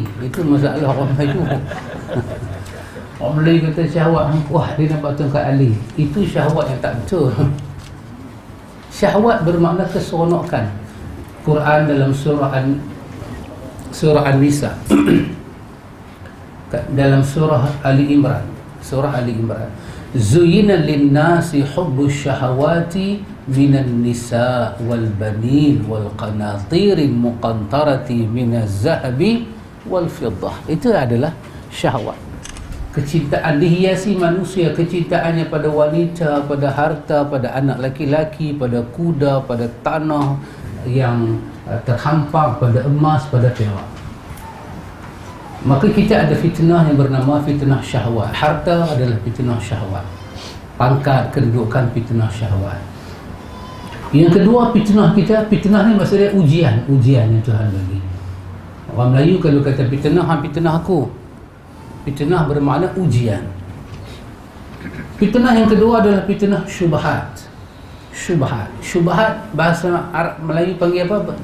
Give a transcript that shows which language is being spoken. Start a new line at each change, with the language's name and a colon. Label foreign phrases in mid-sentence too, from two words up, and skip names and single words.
Malay: Itu masalah orang Melayu. Orang Melayu kata syahwat, wah dia nampak tongkat Ali. Itu syahwat yang tak betul. Syahwat bermakna keseronokan. Quran dalam surah An-Nisa dalam surah Ali Imran,
Arabic: زين للناس حب الشهوات من النساء والبنين والقناطير المقنطرة من الذهب والفضة.
Malay: Itu adalah syahwat. Kecintaan dihiasi manusia, kecintaannya pada wanita, pada harta, pada anak laki-laki, pada kuda, pada tanah yang terhampar, pada emas, pada perak. Maka kita ada fitnah yang bernama fitnah syahwat. Harta adalah fitnah syahwat. Pangkat, kedudukan, fitnah syahwat. Yang kedua fitnah kita, fitnah ni maksudnya ujian yang Tuhan bagi. Orang Melayu kalau kata fitnah, fitnah aku. Fitnah bermakna ujian. Fitnah yang kedua adalah fitnah syubhat. Syubhat bahasa Arab Melayu panggil apa?